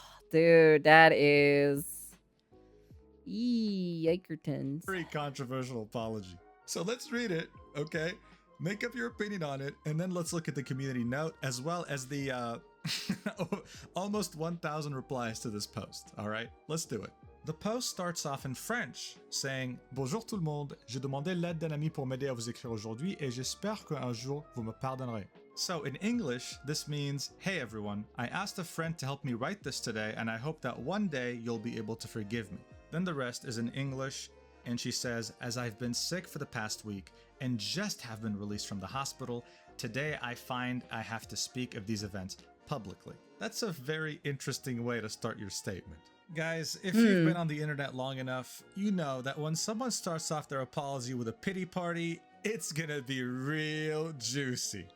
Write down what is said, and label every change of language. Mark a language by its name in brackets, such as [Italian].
[English] Dude, that is... Yikertons. very controversial apology. So let's read it, okay? Make up your opinion on it, and then let's look at the community note, as well as the almost 1,000 replies to this post, all right? Let's do it. The post starts off in French, saying « [French] Bonjour tout le monde, j'ai demandé l'aide d'un ami pour m'aider à vous écrire aujourd'hui, et j'espère qu'un jour vous me pardonnerez. [English] » So in English, this means, hey everyone, I asked a friend to help me write this today, and I hope that one day you'll be able to forgive me. Then the rest is in English, and she says, as I've been sick for the past week and just have been released from the hospital, today I find I have to speak of these events publicly. That's a very interesting way to start your statement. Guys, if you've been on the internet long enough, you know that when someone starts off their apology with a pity party, it's gonna be real juicy.